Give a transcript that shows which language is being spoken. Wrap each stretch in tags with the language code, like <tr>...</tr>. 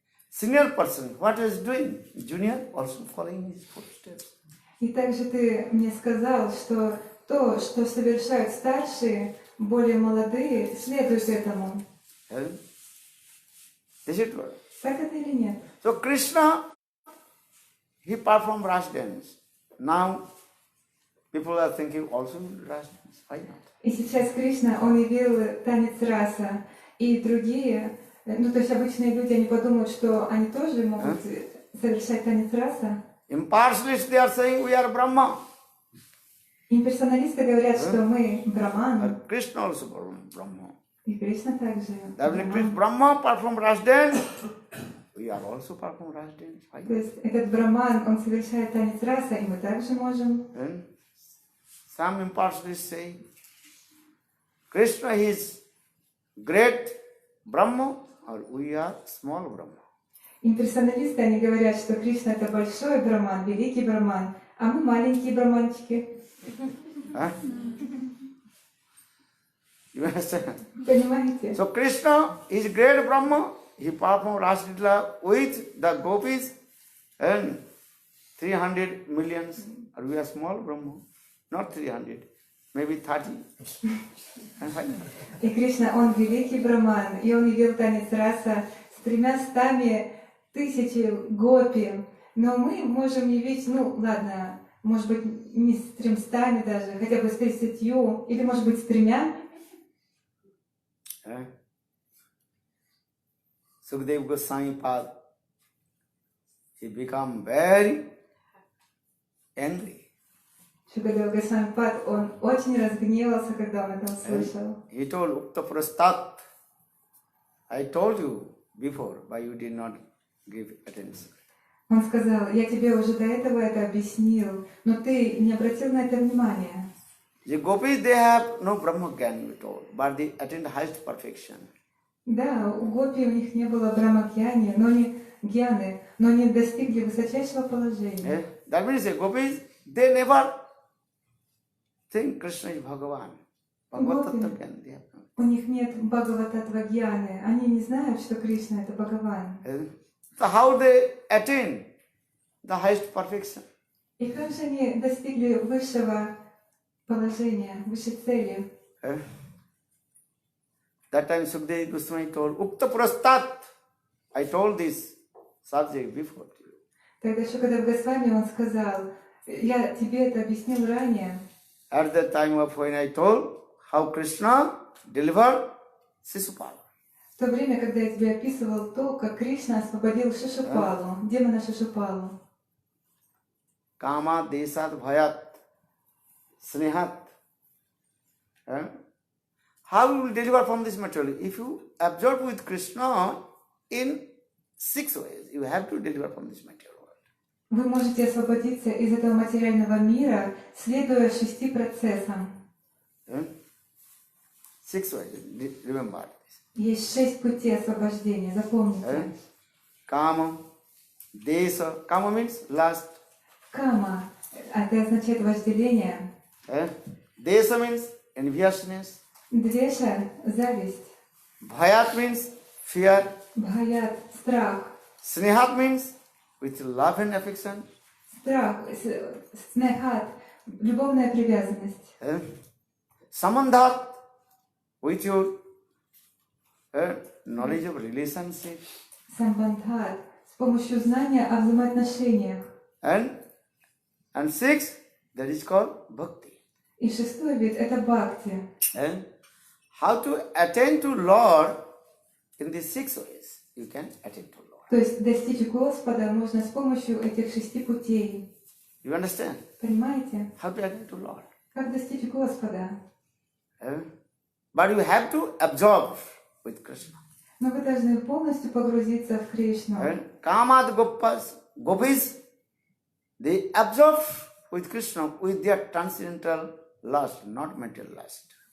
<en>Senior person, what is doing? Junior also following his footsteps.</en> <ru>И также ты мне сказал, что то, что совершают старшие, более молодые, следуют этому.</ru> <en>Is it right?</en> <ru>Так это или нет?</ru> <en>So Krishna, he performed Ras dance. Now people are thinking also Ras dance. Why not?</en> <ru>И сейчас Кришна, он явил танец раса, и другие, ну то есть обычные люди, они подумают, что они тоже могут совершать танец раса.</ru> <en>Impartialists, they are saying we are Brahma.</en> <ru>Имперсоналисты говорят, что мы Браман.</ru> <en>Krishna also performed Brahma.</en> <ru>И Кришна также.</ru> <en>That Brahma performed Ras dance. We are also performing Ras dance. Why</en> <ru>То</ru> <en>not?</en> <ru>есть этот Браман, он совершает танец раса, и мы также можем.</ru> <en>And some impartialists say Krishna is great Brahma or we are small Brahma.</en> <ru>Имперсоналисты, они говорят, что Кришна — это большой Браман, великий Браман, а мы маленькие браманчики.</ru> <en>You understand?</en> <ru>Понимаете?</ru> <en>So Krishna is great Brahma. He performed Rasalila with the gopis and 300 millions. Or we are small Brahma, not 300, maybe 30. And fine.</en> <ru>И Кришна, он великий Браман, и он явил танец раса с 300 тысячами гопи. Но мы можем явить, ну ладно, может быть не с 300 даже, хотя бы с 30, или может быть с 3.</ru> <en>Sukadeva Goswami Pad, he became very angry.</en> <ru>Шукадев Госвамипад, он очень разгневался, когда он это услышал.</ru> <en>He told Ukta Prastat, I told you before, but you did not give attention.</en> <ru>Он сказал, я тебе уже до этого это объяснил, но ты не обратил на это внимания.</ru> <en>The gopis, they have no Brahma Gyan, we told, but they attain highest perfection.</en> <ru>Да, у гопи у них не было брамакьяни, но не гьяны, но они достигли высочайшего положения.</ru> <en>That means the gopis, they never think Krishna is Bhagavan. Bhagavad Tattva Gyan they have.</en> <ru>У них нет Бхагавататтва гьяны, они не знают, что Кришна это Бхагаван.</ru> <en>So how they attain the highest perfection?</en> <ru>И как же они достигли высшего положения, высшей цели?</ru> <en>That time Sukdev Goswami told, Ukta Prastat, I told this subject before to you.</en> <ru>Тогда Шукадев Госвами он сказал, я тебе это объяснил ранее.</ru> <en>At the time of when I told how Krishna delivered Sisupala.</en> <ru>В то время, когда я тебе описывал то, как Кришна освободил Шишупалу, демона Шишупалу.</ru> <sa>Kama desat bhayat snehat.</sa> <en>How you will deliver from this material? If you absorb with Krishna in 6 ways, you have to deliver from this material world.</en> <ru>Вы можете освободиться из этого материального мира, следуя 6 процессам.</ru> <en>6 ways, remember this.</en> <ru>Есть 6 путей освобождения, запомните.</ru> <en>Kama, desa, kama means lust.</en> <ru>Кама, это означает вожделение.</ru> <en>Desa means enviousness.</en> <ru>Двеша, зависть.</ru> <en>Bhayat means fear.</en> <ru>Бхаят, страх.</ru> <en>Snehat means with love and affection.</en> <ru>Страх, снехат, любовная привязанность.</ru> <en>Samandhat with your knowledge of relationship.</en> <ru>Самбандхат, с помощью знания о взаимоотношениях.</ru> <en>And 6, that is called Bhakti.</en> <ru>И 6-й вид это бхакти.</ru> <en>How to attain to Lord in these 6 ways? You can attain to Lord.</en> <ru>То есть достичь Господа можно с помощью этих 6 путей.</ru> <en>You understand?</en> <ru>Понимаете?</ru> <en>How to attain to Lord?</en> <ru>Как достичь Господа?</ru> <en>But you have to absorb with Krishna.</en> <ru>Но вы должны полностью погрузиться в Кришну.</ru> <en>Kamad gopis, they absorb with Krishna with their transcendental lust, not material lust.</en>